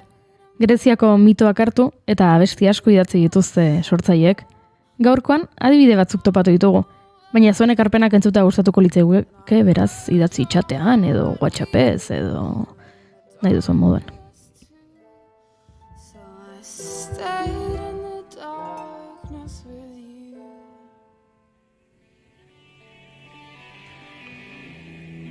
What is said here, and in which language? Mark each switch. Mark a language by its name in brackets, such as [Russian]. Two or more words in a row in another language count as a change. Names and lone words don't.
[Basque] Greziako mitoak hartu eta abesti asko idatzi dituzte sortzaileek. Gaurkoan adibide batzuk topatu ditugu, baina zuen ekarpenak entzuta gustatuko litzaiguke, beraz idatzi txatean edo WhatsAppez edo nahi duzuen moduan. [English] So I stayed in the darkness with you.